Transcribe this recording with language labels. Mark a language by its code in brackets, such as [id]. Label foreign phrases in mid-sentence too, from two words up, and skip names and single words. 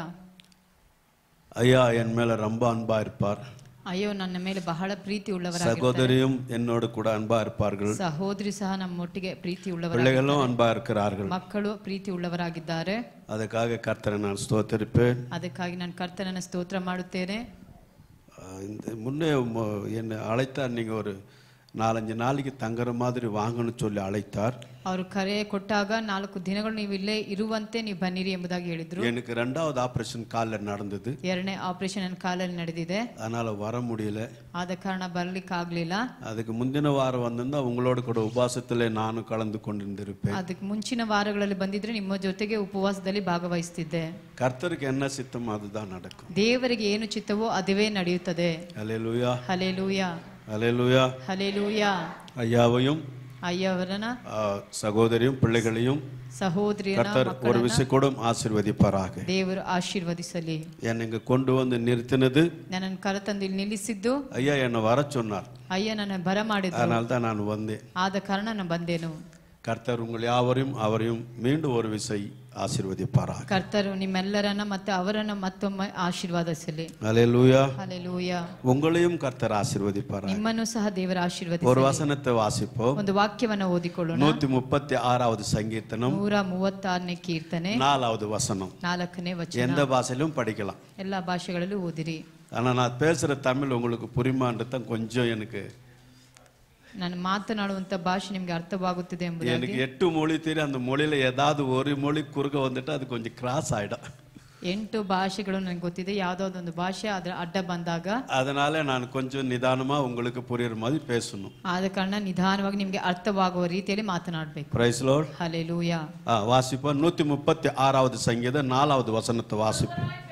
[ta] ஐயா என் மேல ரொம்ப அன்பா இருப்பார். [kn] ಅಯ್ಯೋ ನನ್ನ ಮೇಲೆ ಬಹಳ ಪ್ರೀತಿ ಉಳ್ಳವರಾಗಿದ್ದಾರೆ. [ta] சகோதரியும் என்னோடு கூட அன்பா இருப்பார்கள். [kn] ಸಹೋದರಿ ಸಹ ನಮ್ಮೊಟ್ಟಿಗೆ ಪ್ರೀತಿ ಉಳ್ಳವರಾಗಿದ್ದಾರೆ. [ta] பிள்ளைகளும் அன்பா இருக்கிறார்கள். [kn] ಮಕ್ಕಳು ಪ್ರೀತಿ ಉಳ್ಳವರಾಗಿದ್ದಾರೆ. [ta] ಅದಕ್ಕಾಗಿ ಕರ್ತனை நான் ஸ்தோத்திரிப்பேன். [kn] ಅದಕ್ಕಾಗಿ ನಾನು ಕರ್ತನನ್ನು ಸ್ತೋತ್ರ ಮಾಡುತ್ತೇನೆ. [ta] முன்னே என்னை அழைத்தார், நீங்க ஒரு 4-5 நாளைக்கு தங்குற மாதிரி வாங்கன்னு சொல்லி அழைத்தார். [kn] ಅವರು ಕರೆ ಕೊಟ್ಟಾಗ 4 ದಿನಗಳು ನೀವು ಇಲ್ಲೇ ಇರುವಂತೆ ನೀವು ಬನ್ನಿರಿ ಎಂಬುದಾಗಿ ಹೇಳಿದ್ರು. [ta] எனக்கு 2வது ஆபரேஷன் கால்ல நடந்தது. [kn] ಎರಡನೇ ಆಪರೇಷನ್ ನನ್ನ ಕಾಲಲ್ಲಿ ನಡೆದಿದೆ. [ta] அதனால வர முடியல. [kn] ಆದ ಕಾರಣ ಬರಲಿಕ್ಕೆ ಆಗಲಿಲ್ಲ. [ta] அதுக்கு முந்தின வாரம் வந்திருந்தா உங்களோட கூட உபவாசத்திலே நானும் கலந்து கொண்டிருந்திருப்பேன். [kn] ಅದಕ್ಕೆ ಮುಂಚಿನ ವಾರಗಳಲ್ಲಿ ಬಂದಿದ್ರೆ ನಿಮ್ಮ ಜೊತೆಗೆ ಉಪವಾಸದಲ್ಲಿ ಭಾಗವಹಿಸುತ್ತಿದ್ದೆ. [ta] கர்த்தருக்கு என்ன சித்தமோ அதுதான் நடக்கும். [kn] ದೇವರಿಗೆ ಏನು ಚಿತ್ತವೋ ಅದುವೇ ನಡೆಯುತ್ತದೆ. [ta] ஹல்லேலூயா [kn] ಹಲ್ಲೆಲೂಯಾ [ta] ஹல்லேலூயா [kn] ಹಲ್ಲೆಲೂಯಾ. [ta] ஐயாவையும் [kn] ಅಯ್ಯವರನ [ta] சகோதரியும் பிள்ளைகளையும் [kn] ಸಹೋದರಿಯನ [ta] கர்த்தர் ஒரு விஷயம் கூட ஆசீர்வதிப்பாராக. [kn] ದೇವರು ಆಶೀರ್ವದಿಸಲಿ. [ta] என்னை இங்க கொண்டு வந்து நிறுத்தினது, [kn] ನನ್ನನ್ನು ಕರೆತಂದು ಇಲ್ಲಿ ನಿಲ್ಲಿಸಿದ್ದು [ta] ஐயா என்னை வர சொன்னார். [kn] ಅಯ್ಯ ನನ್ನ ಬರ ಮಾಡಿದ್ರು. [ta] அதனால தான் நான் வந்தேன். [kn] ಆದ ಕಾರಣ ನಾನು ಬಂದೇನು. [ta] கர்த்தர் உங்கள் யாவரையும் அவரையும் மீண்டும் ஒரு விசை ஆசீர்வதிப்பாராக. [kn] ಕರ್ತರು ನಿಮ್ಮೆಲ್ಲರನ್ನ ಮತ್ತೆ ಅವರನ್ನ ಮತ್ತೊಮ್ಮೆ ಆಶೀರ್ವಾದಿಸಲಿ. [ta] ஹல்லேலூயா. ஹalleluya. உங்களையும் கர்த்தர் ஆசீர்வதிப்பாராக. [kn] ನಿಮ್ಮನ್ನು ಸಹ ದೇವರು ಆಶೀರ್ವದಿಸಲಿ. [ta] ஒரு வசனத்தை வாசிப்போம். [kn] ಒಂದು ವಾಕ್ಯವನ್ನು ಓದಿಕೊಳ್ಳೋಣ. [ta] 136வது சங்கீர்த்தனம் [kn] 136ನೇ ಕೀರ್ತನೆ [ta] 4வது வசனம். [kn] 4ನೇ ವಚನ. [ta] எந்த பாஷையிலும் படிக்கலாம். [kn] எல்லா ಭಾಷೆಗಳಲ್ಲೂ ಓದಿರಿ. [ta] ஆனா நான் பேசுற தமிழ் உங்களுக்கு புரியுமான்னு தான் கொஞ்சம் எனக்கு [kn] ನಾನು ಮಾತನಾಡುವಂತ ಭಾಷೆ ನಿಮಗೆ ಅರ್ಥವಾಗುತ್ತಿದೆ ಎಂಬುದಾಗಿ. [ta] எனக்கு 8 மொழி தெரியும். அந்த மொழியில ஏதாவது ஒரு மொழி குறுக்க வந்துட்டு அது கொஞ்சம் கிராஸ் ஆயிடும். [kn] 8 ಭಾಷೆಗಳು ನನಗೆ ಗೊತ್ತಿದೆ. ಯಾವುದಾದ್ರು ಒಂದು ಭಾಷೆ ಅದರ ಅಡ್ಡ ಬಂದಾಗ [ta] அதனால நான் கொஞ்சம் நிதானமா உங்களுக்கு புரியுற மாதிரி பேசணும். [kn] ಆದ ಕಾರಣ ನಿಧಾನವಾಗಿ ನಿಮಗೆ ಅರ್ಥವಾಗುವ ರೀತಿಯಲ್ಲಿ ಮಾತನಾಡಬೇಕು. [en] Praise Lord. [ta] ஹalleluya. வாசிப்போம். 136வது சங்கீதம் 4வது வசனத்தை வாசிப்போம்.